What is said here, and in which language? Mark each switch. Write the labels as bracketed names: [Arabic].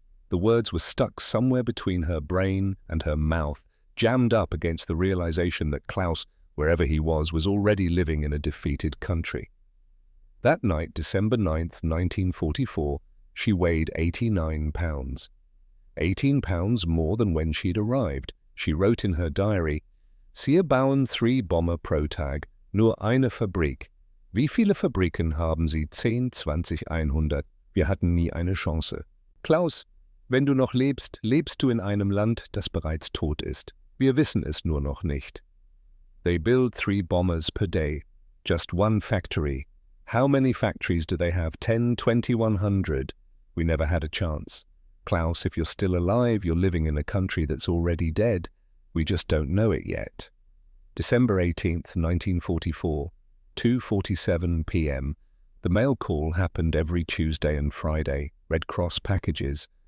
[English] The words were stuck somewhere between her brain and her mouth, jammed up against the realization that Klaus, wherever he was already living in a defeated country. That night, December 9th, 1944, she weighed 89 pounds. 18 pounds more than when she'd arrived. She wrote in her diary, [German] Sie bauen 3 Bomber pro Tag, nur eine Fabrik. Wie viele Fabriken haben Sie? 10, 20, 100. Wir hatten nie eine Chance. Klaus, wenn du noch lebst, lebst du in einem Land, das bereits tot ist. Wir wissen es nur noch nicht. [English] They build 3 bombers per day. Just one factory. How many factories do they have? 10, 20, 100. We never had a chance. Klaus, if you're still alive, you're living in a country that's already dead. We just don't know it yet. December 18th, 1944, 2:47 p.m. The mail call happened every Tuesday and Friday. Red Cross packages,